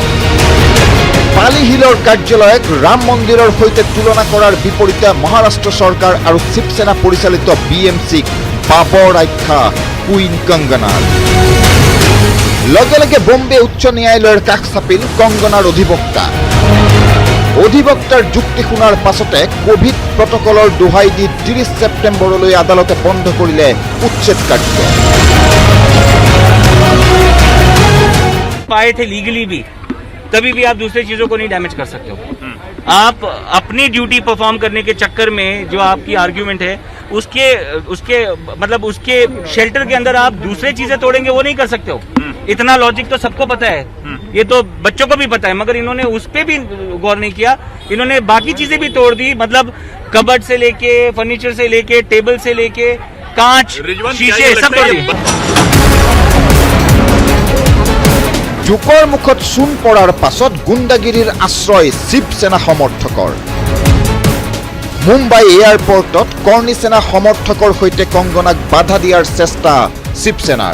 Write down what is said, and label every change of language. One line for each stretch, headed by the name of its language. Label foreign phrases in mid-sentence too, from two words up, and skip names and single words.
Assamese: পালি হিলৰ কাৰ্যালয়ক ৰাম মন্দিৰৰ সৈতে তুলনা কৰাৰ বিপৰীতে মহাৰাষ্ট্ৰ চৰকাৰ আৰু শিৱসেনা পৰিচালিত BMCক বাবৰ আখ্যা কুইন কংগনাৰ। লগে লগে বম্বে উচ্চ ন্যায়ালয়ৰ কাষ চাপিল কংগনাৰ অধিবক্তা। অধিবক্তাৰ যুক্তি শুনাৰ পাছতে
English: Covid protocolৰ
Assamese: দোহাই দি 30 ছেপ্টেম্বৰলৈ আদালতে বন্ধ কৰিলে উচ্ছেদ কাৰ্য।
Hindi: पाए थे लीगली भी, तभी भी आप दूसरी चीजों को नहीं डैमेज कर सकते हो। आप अपनी
English: duty perform
Hindi: करने के चक्कर में जो आपकी आर्ग्यूमेंट है उसके शेल्टर के अंदर आप दूसरी चीजें तोड़ेंगे, वो नहीं कर सकते हो। इतना लॉजिक तो सबको पता है, ये तो बच्चों को भी पता है, मगर इन्होंने उस पे भी गौर नहीं किया। इन्होंने बाकी चीजें भी तोड़ दी, मतलब कबर्ड से लेके फर्नीचर से लेके टेबल से लेके कांच शीशे सब तोड़ दिए।
Assamese: জোকৰ মুখত চূণ পৰাৰ পাছত গুণ্ডাগিৰিৰ আশ্ৰয় শিৱসেনা সমৰ্থকৰ। মুম্বাই এয়াৰপৰ্টত কৰ্ণী সেনা সমৰ্থকৰ সৈতে কংগনাক বাধা দিয়াৰ চেষ্টা শিৱসেনাৰ।